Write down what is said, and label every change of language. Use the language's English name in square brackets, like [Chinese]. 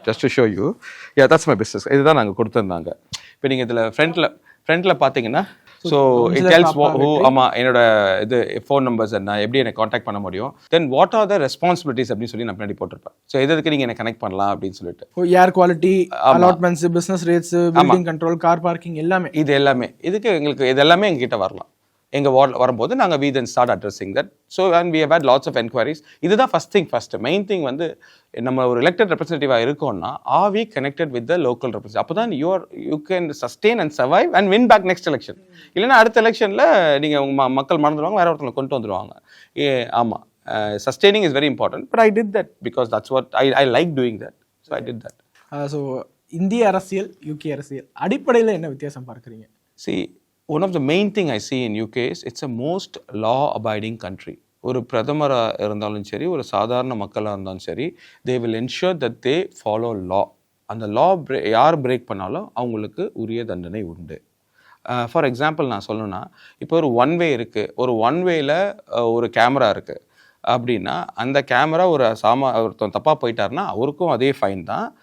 [English] Just to show you, yeah that's my business. [Tamil] இதுதான் நாங்கள் கொடுத்துருந்தாங்க. இப்போ நீங்கள் இதில் ஃப்ரண்ட்டில் பார்த்தீங்கன்னா, ஸோ இட் டெல்ஸ் ஆமாம் என்னோட இது ஃபோன் நம்பர்ஸ் என்ன, எப்படி எனக்கு காண்டாக்ட் பண்ண முடியும், [English] then what are the responsibilities [Tamil] அப்படின்னு சொல்லி நான் பின்னாடி போட்டிருப்பேன். ஸோ எதுக்கு நீங்கள் என்ன கனெக்ட் பண்ணலாம் அப்படின்னு சொல்லிட்டு, ஏர் quality, allotments, business rates, building control, car parking எல்லாமே, இது எல்லாமே இதுக்கு எங்களுக்கு இது எல்லாமே எங்ககிட்ட வரலாம். எங்கள் வார்டில் வரும்போது நாங்கள் [English] we then start addressing that. So and we have had lots of enquiries. [Tamil] இதுதான் ஃபர்ஸ்ட் மெயின் திங் வந்து நம்ம ஒரு எலெக்டட் ரெப்ரஸன்டேட்டிவாக இருக்கோம்னா, [English] are we connected with the local representative? [Tamil] அப்போ தான் [English] you can sustain and survive and win back next election. [Tamil] இல்லைன்னா அடுத்த எலெக்ஷனில் நீங்கள் உங்கள் மக்கள் மறந்துடுவாங்க, வேற ஒருத்தவங்களை கொண்டு வந்துடுவாங்க. ஆமாம், [English] sustaining is very important, but I did that because that's what I like doing that. So I did that. [Tamil] So இந்திய அரசியல், யூகே அரசியல் அடிப்படையில் என்ன வித்தியாசம் பார்க்குறீங்க? [English] See, one of the main thing I see in UK is it's a most law-abiding country. [Tamil] ஒரு பிரதமராக இருந்தாலும் சரி, ஒரு சாதாரண மக்களாக இருந்தாலும் சரி, [English] they will ensure that they follow law. [Tamil] அந்த law யார் பிரேக் பண்ணாலும் அவங்களுக்கு உரிய தண்டனை உண்டு. ஃபார் எக்ஸாம்பிள் நான் சொல்லணும்னா, இப்போ ஒரு ஒன் வே இருக்குது, ஒரு ஒன் வேல ஒரு கேமரா இருக்குது அப்படின்னா, அந்த கேமரா ஒருத்தன் தப்பாக போயிட்டாருன்னா அவருக்கும் அதே ஃபைன் தான்.